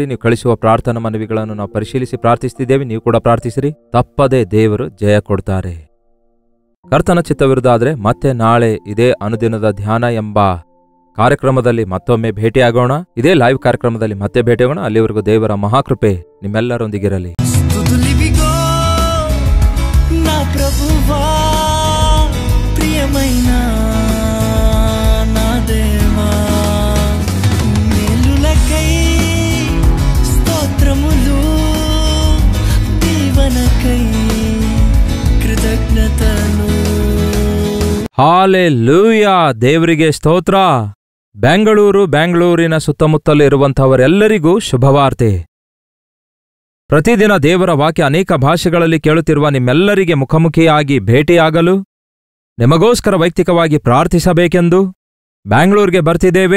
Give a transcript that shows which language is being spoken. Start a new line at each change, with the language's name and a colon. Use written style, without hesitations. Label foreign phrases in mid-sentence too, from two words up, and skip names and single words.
Kannada: ನೀವು ಕಳಿಸುವ ಪ್ರಾರ್ಥನಾ ಮನವಿಗಳನ್ನು ನಾವು ಪರಿಶೀಲಿಸಿ ಪ್ರಾರ್ಥಿಸ್ತಿದ್ದೇವೆ. ನೀವು ಕೂಡ ಪ್ರಾರ್ಥಿಸಿರಿ. ತಪ್ಪದೆ ದೇವರು ಜಯ ಕೊಡ್ತಾರೆ. ಕರ್ತನ ಚಿತ್ತವಿರುವುದಾದರೆ ಮತ್ತೆ ನಾಳೆ ಇದೇ ಅನುದಿನದ ಧ್ಯಾನ ಎಂಬ ಕಾರ್ಯಕ್ರಮದಲ್ಲಿ ಮತ್ತೊಮ್ಮೆ ಭೇಟಿಯಾಗೋಣ. ಇದೇ ಲೈವ್ ಕಾರ್ಯಕ್ರಮದಲ್ಲಿ ಮತ್ತೆ ಭೇಟಿಯಾಗೋಣ. ಅಲ್ಲಿವರೆಗೂ ದೇವರ ಮಹಾಕೃಪೆ ನಿಮ್ಮೆಲ್ಲರೊಂದಿಗಿರಲಿ.
Telugu: ప్రభువా ప్రియమైన నా దేవా, మేలులకై స్తోత్రములు, దీవెనకై కృతజ్ఞతలు.
Kannada: ಹಾಲೆಲೂಯಾ. ದೇವರಿಗೆ ಸ್ತೋತ್ರ. ಬೆಂಗಳೂರಿನ ಸುತ್ತಮುತ್ತಲು ಇರುವಂಥವರೆಲ್ಲರಿಗೂ ಶುಭವಾರ್ತೆ. ಪ್ರತಿದಿನ ದೇವರ ವಾಕ್ಯ ಅನೇಕ ಭಾಷೆಗಳಲ್ಲಿ ಕೇಳುತ್ತಿರುವ ನಿಮ್ಮೆಲ್ಲರಿಗೆ ಮುಖಾಮುಖಿಯಾಗಿ ಭೇಟಿಯಾಗಲು ನಿಮಗೋಸ್ಕರ ವೈಯಕ್ತಿಕವಾಗಿ ಪ್ರಾರ್ಥಿಸಬೇಕೆಂದು ಬ್ಯಾಂಗ್ಳೂರ್ಗೆ ಬರ್ತಿದ್ದೇವೆ.